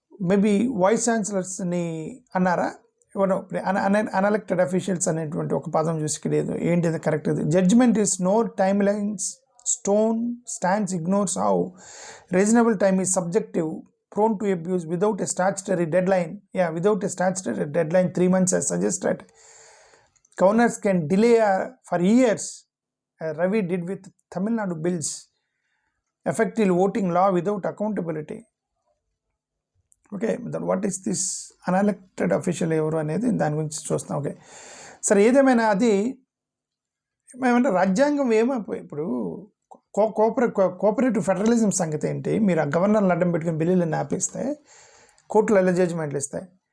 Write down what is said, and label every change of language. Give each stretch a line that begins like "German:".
Telugu: Maybe vice ఛాన్సలర్స్ని అన్నారా? ఎవరో అన్ఎలెక్టెడ్ officials అనేటువంటి ఒక పదం చూసి ఇక్కడ ఏంటిది correct?
English: Judgement is no timelines stands ignores how reasonable time is subjective, prone to abuse without a statutory deadline. Without a statutory deadline, 3 months as suggested. Governors can delay for years. Ravi did with Tamil Nadu bills. Effective voting law without accountability. Okay, then what is this unelected official
Telugu: ఎవరు అనేది దాని గురించి చూస్తాం. Okay, సరే, ఏదేమైనా అది ఏమంటే రాజ్యాంగం ఏమైపోయి ఇప్పుడు కోఆపరేటివ్ ఫెడరలిజం సంగతి ఏంటి? మీరు ఆ గవర్నర్ని అడ్డం పెట్టుకుని బిల్లులను ఆపేస్తే కోర్టులు ఎలా జడ్జిమెంట్లు ఇస్తాయి?